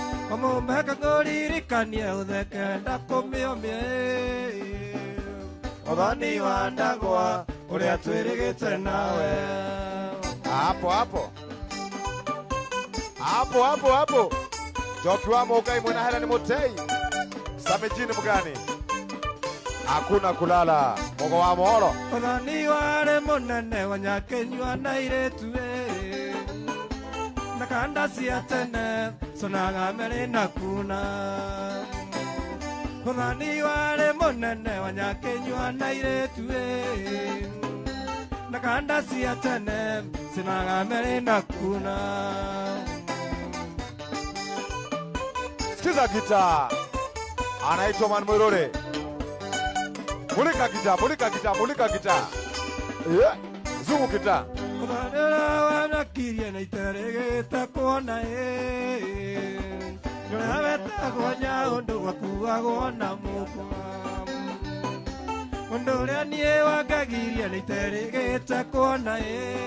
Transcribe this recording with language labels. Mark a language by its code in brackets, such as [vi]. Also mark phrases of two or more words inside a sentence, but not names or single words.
[ki] Mũmbe akakũririkania ũtheke wenda kũmĩomia, ĩ. Ũthoni wa ndangwa, ũrĩa twĩrĩgĩte nawe. [sw] Hapo, hapo. Hapo, hapo, hapo. [ki] Njoki wa Mũngai mwena Helen Mutei. [sw] Sammy G ni mgani? Hakuna kulala. [ki] Mogo wa Mohoro. Ũthoni warĩ mũnene wa Nyakenyua na airĩtu, ĩ. Na kanda cia tene, conaga merĩ na kuna. Ũthoni warĩ mũnene wa Nyakenyua na airĩtu, ĩ. Na kanda cia tene, cinaga merĩ na kuna. [sw] Sikiza gitaa. Anaitwa Man Muiruri. Mulika gitaa, mulika gitaa, mulika gitaa. Eh, zungu gitaa. [ki] Ũthoni ũrĩa wanakirie na iterĩgĩte kuona, ĩ. Nĩ ũrĩa wetagwo Nyaũndũ, wakuagwo na mũkwa. Ũndũ ũrĩa niĩ wangagirie na iterĩgĩte kuona, ĩ.